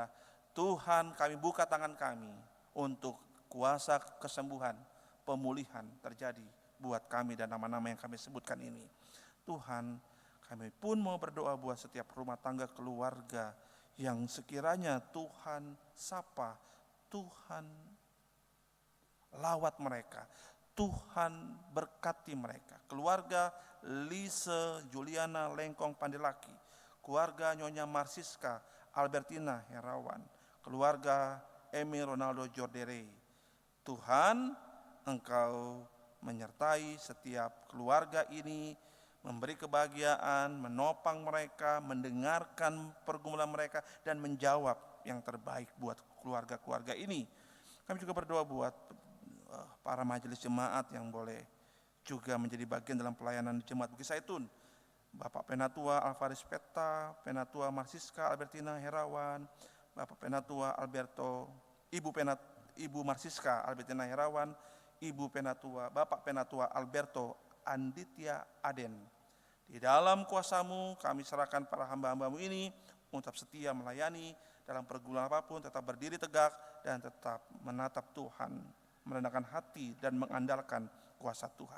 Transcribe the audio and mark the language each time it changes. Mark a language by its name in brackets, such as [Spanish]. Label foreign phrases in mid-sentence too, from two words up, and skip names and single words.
[Indonesian] Tuhan, kami buka tangan kami untuk kuasa kesembuhan, pemulihan terjadi buat kami dan nama-nama yang kami sebutkan ini. Tuhan, kami pun mau berdoa buat setiap rumah tangga, keluarga yang sekiranya Tuhan sapa, Tuhan lawat mereka, Tuhan berkati mereka. Keluarga Lise Juliana Lengkong Pandelaki, keluarga Nyonya Marsiska Albertina Herawan, keluarga Emil Ronaldo Jordere. Tuhan, Engkau menyertai setiap keluarga ini, memberi kebahagiaan, menopang mereka, mendengarkan pergumulan mereka, dan menjawab yang terbaik buat keluarga-keluarga ini. Kami juga berdoa buat para majelis jemaat yang boleh juga menjadi bagian dalam pelayanan Jemaat Bukit Zaitun. Bapak Penatua Alvaris Peta, Penatua Marsiska Albertina Herawan, Bapak Penatua Alberto, Ibu Ibu Marsiska Albertina Herawan, Ibu Penatua, Bapak Penatua Alberto Anditya Aden. Di dalam kuasa-Mu kami serahkan para hamba-hamba-Mu ini untuk setia melayani dalam pergumulan apapun, tetap berdiri tegak dan tetap menatap Tuhan, merendahkan hati dan mengandalkan kuasa Tuhan.